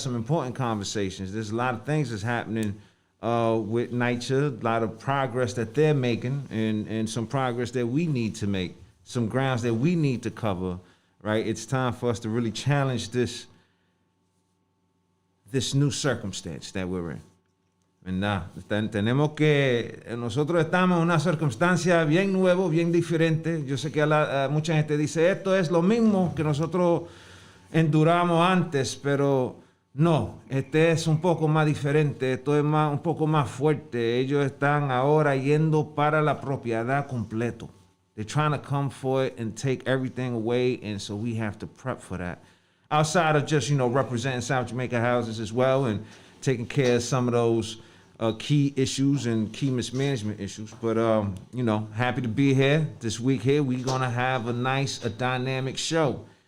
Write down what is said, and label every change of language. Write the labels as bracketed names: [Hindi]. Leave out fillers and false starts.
[English] Some important conversations. There's a lot of things that's happening with NYCHA, a lot of progress that they're making, and some progress that we need to make, some grounds that we need to cover. Right, it's time for us to really challenge this new circumstance that we're in. [Spanish] ¿Verdad? Tenemos que, nosotros estamos en una circunstancia bien nuevo, bien diferente. Yo sé que mucha gente dice, esto es lo mismo que nosotros enduramos antes, pero no, este es un poco más diferente, esto es un poco más fuerte. Ellos están ahora yendo para la propiedad completo. [English] They're trying to come for it and take everything away, and so we have to prep for that. Outside of just, representing South Jamaica houses as well and taking care of some of those key issues and key mismanagement issues. But, happy to be here this week here. We're going to have a dynamic show.